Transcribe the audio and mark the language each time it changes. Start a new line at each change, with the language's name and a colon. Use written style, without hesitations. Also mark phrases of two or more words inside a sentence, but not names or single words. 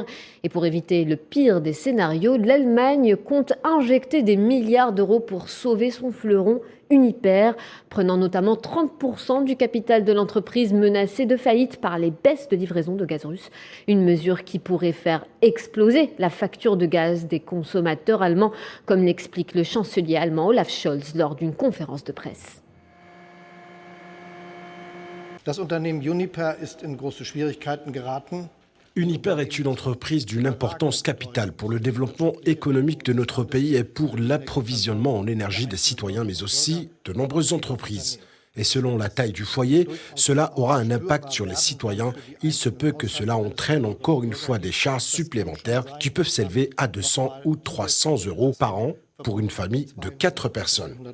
French: Et pour éviter le pire des scénarios, l'Allemagne compte injecter des milliards d'euros pour sauver son fleuron Uniper, prenant notamment 30% du capital de l'entreprise menacée de faillite par les baisses de livraison de gaz russe. Une mesure qui pourrait faire exploser la facture de gaz des consommateurs allemands, comme l'explique le chancelier allemand Olaf Scholz lors d'une conférence de presse.
German: Das Unternehmen Uniper ist in große Schwierigkeiten geraten.
French: Uniper est une entreprise d'une importance capitale pour le développement économique de notre pays et pour l'approvisionnement en énergie des citoyens, mais aussi de nombreuses entreprises. Et selon la taille du foyer, cela aura un impact sur les citoyens. Il se peut que cela entraîne encore une fois des charges supplémentaires qui peuvent s'élever à 200 ou 300 € par an pour une famille de 4 personnes.